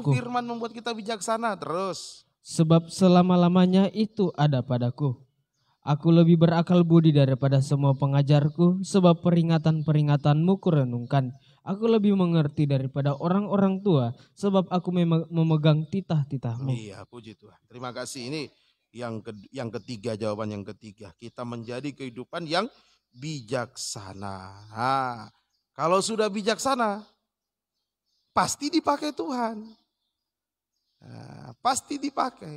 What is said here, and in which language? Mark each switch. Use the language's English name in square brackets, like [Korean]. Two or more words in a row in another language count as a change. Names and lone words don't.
[Indonesian] Itu firman membuat kita bijaksana terus. Sebab selama-lamanya itu ada padaku. Aku lebih berakal budi daripada semua pengajarku, sebab peringatan-peringatanmu kurenungkan. Aku lebih mengerti daripada orang-orang tua, sebab aku memegang titah-titahmu. Iya, puji Tuhan. Terima kasih. Ini Yang ketiga, jawaban yang ketiga, kita menjadi kehidupan yang bijaksana. Nah, kalau sudah bijaksana, pasti dipakai Tuhan. Nah, pasti dipakai.